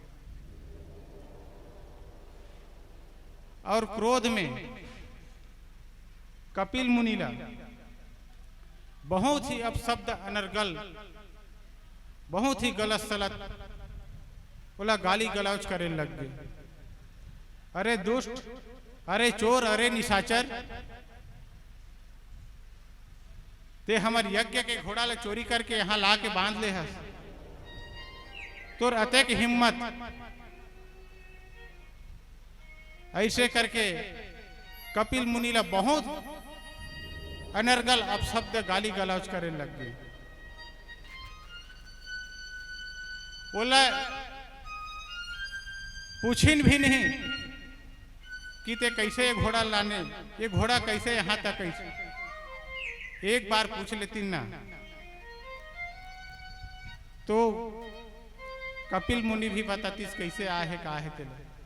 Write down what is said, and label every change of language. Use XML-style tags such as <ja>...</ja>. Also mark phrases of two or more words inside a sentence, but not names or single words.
<hne>और क्रोध में कपिल मुनि ला बहुत ही अपशब्द अनर्गल, बहुत ही गलत सलत बोला, गाली गलौज करे लग गए। अरे दुष्ट, अरे चोर, अरे निशाचर, ते हमर यज्ञ के घोड़ा ले चोरी करके यहाँ ला के बांध ले हस। तोर अतेक हिम्मत ऐसे करके कपिल मुनि ला बहुत अनर्गल अपशब्द गाली गलौज करे लग गई। बोला पूछिन भी नहीं कि ते कैसे ये घोड़ा लाने, ये घोड़ा कैसे यहां तक कैसे, एक बार पूछ लेती ना तो कपिल मुनि भी बतातीस कैसे आए है का है तेरे।</hne>